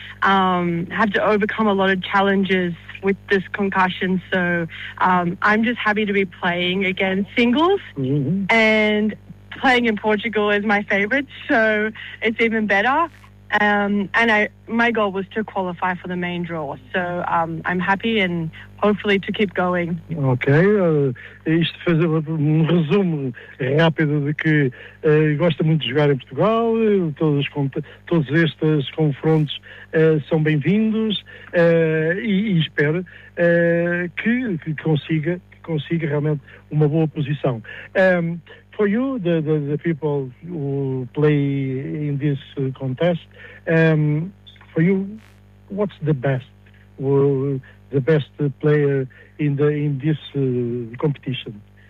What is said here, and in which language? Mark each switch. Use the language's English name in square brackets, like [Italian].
[English] Had to overcome a lot of challenges with this concussion, so I'm just happy to be playing again singles, and playing in Portugal is my favorite, so it's even better. And my goal was to qualify for the main draw, so I'm happy and hopefully to keep going. [Portuguese] Okay, isto fez um resumo rápido de que gosta muito de jogar em Portugal, todos estes confrontos são bem-vindos, e espero que consiga realmente uma boa posição. [English] For you, the people who play in this contest, for you, what's the best player in this competition?